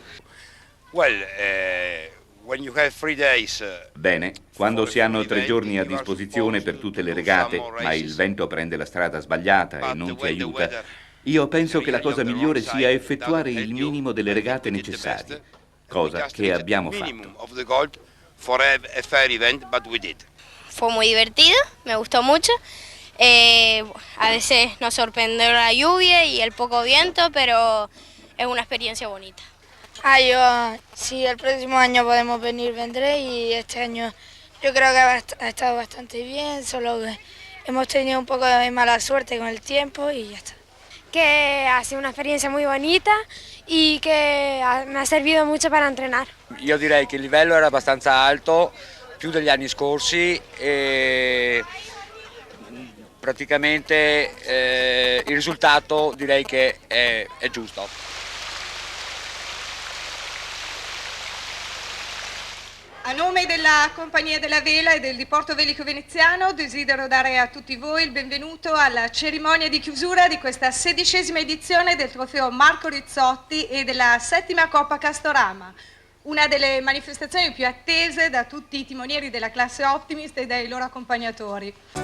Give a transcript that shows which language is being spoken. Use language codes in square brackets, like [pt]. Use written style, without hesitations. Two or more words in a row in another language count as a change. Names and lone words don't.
[it] Bene, quando si hanno 3 giorni a disposizione per tutte le regate, ma il vento prende la strada sbagliata e non ti aiuta, io penso che la cosa migliore sia effettuare il minimo delle regate necessarie, cosa che abbiamo fatto. [es] Fue muy divertido, me gustó mucho. A veces nos sorprendió la lluvia y el poco viento, pero es una experiencia bonita. Sí, el próximo año podemos venir, vendré, y este año yo creo que ha estado bastante bien, solo que hemos tenido un poco de mala suerte con el tiempo y ya está. Que ha sido una experiencia muy bonita y que me ha servido mucho para entrenar. [it] Io direi che il livello era abbastanza alto, più degli anni scorsi, e praticamente il risultato direi che è giusto. A nome della Compagnia della Vela e del Diporto Velico Veneziano desidero dare a tutti voi il benvenuto alla cerimonia di chiusura di questa 16ª edizione del Trofeo Marco Rizzotti e della 7ª Coppa Castorama, una delle manifestazioni più attese da tutti i timonieri della classe Optimist e dai loro accompagnatori.